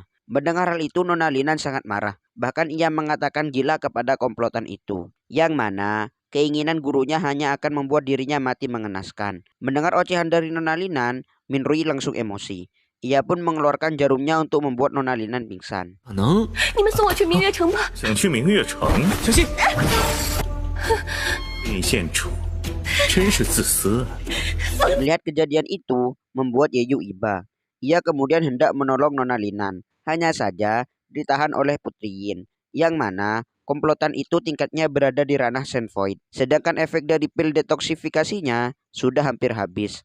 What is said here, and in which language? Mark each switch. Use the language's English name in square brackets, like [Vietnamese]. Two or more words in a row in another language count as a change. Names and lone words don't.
[Indonesian] Mendengar hal itu Nona Linan sangat marah. Bahkan ia mengatakan gila kepada komplotan itu. Yang mana keinginan gurunya hanya akan membuat dirinya mati mengenaskan. Mendengar ocehan dari Nona Linan, Minrui langsung emosi. Ia pun mengeluarkan jarumnya untuk membuat Nona Linan pingsan. [Chinese] 你们送我去明月城吧。想去明月城？小心！立县主真是自私啊！ [Indonesian] Melihat kejadian itu membuat Yeyu iba. Ia kemudian hendak menolong Nona Linan. Hanya saja ditahan oleh Putri Yin, yang mana komplotan itu tingkatnya berada di ranah Shen Void. Sedangkan efek dari pil detoksifikasinya sudah hampir habis.